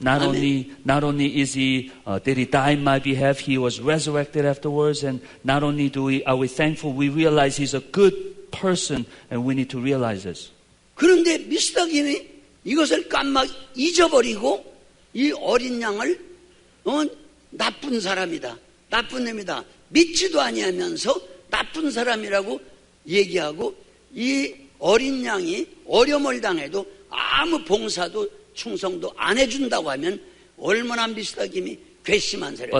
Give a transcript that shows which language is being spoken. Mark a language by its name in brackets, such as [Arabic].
[English] Not [Korean] 아멘. [English] only is he did he die in my behalf, he was resurrected afterwards, and not only are we thankful, we realize he's a good person, and we need to realize this. [Korean] 그런데 미스터 김이 이것을 깜막 잊어버리고 이 어린 양을 나쁜 사람이다, 나쁜 놈이다, 믿지도 아니하면서 나쁜 사람이라고 얘기하고 이 어린 양이 어려움을 당해도 아무 봉사도 충성도 안 해준다고 하면 얼마나 미스터 김이 괘씸한 사람.